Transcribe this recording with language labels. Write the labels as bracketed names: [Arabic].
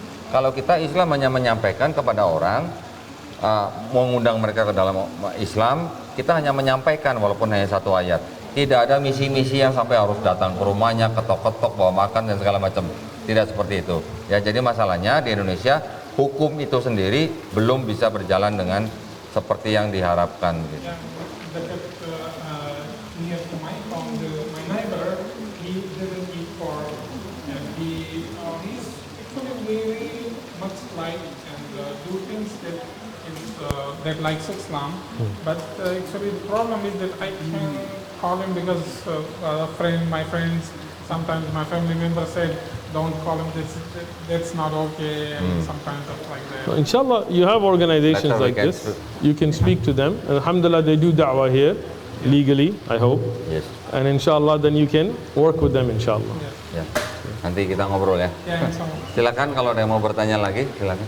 [Indonesian] Kalau kita Islam hanya menyampaikan kepada orang, mengundang mereka ke dalam Islam, kita hanya menyampaikan walaupun hanya satu ayat. Tidak ada misi-misi yang sampai harus datang ke rumahnya, ketok-ketok, bawa makan dan segala macam. Tidak seperti itu. Ya, jadi masalahnya di Indonesia hukum itu sendiri belum bisa berjalan dengan seperti yang diharapkan gitu. Yang dekat [English] near to my neighbor, he didn't eat pork, and he's actually very much light and do things that that likes Islam, but actually the problem is that I can call him because my friends, sometimes my family members said, don't call him, that's not okay, and sometimes stuff like that. So inshallah, you have organizations That's how we like can this. You can speak to them. Alhamdulillah, they do da'wah here, legally, I hope. Yes. And inshallah, then you can work with them, inshallah. [Indonesian] Ya. Nanti kita ngobrol ya. [English] Yeah, inshallah. [Indonesian] Silakan kalau ada yang mau bertanya lagi, silakan.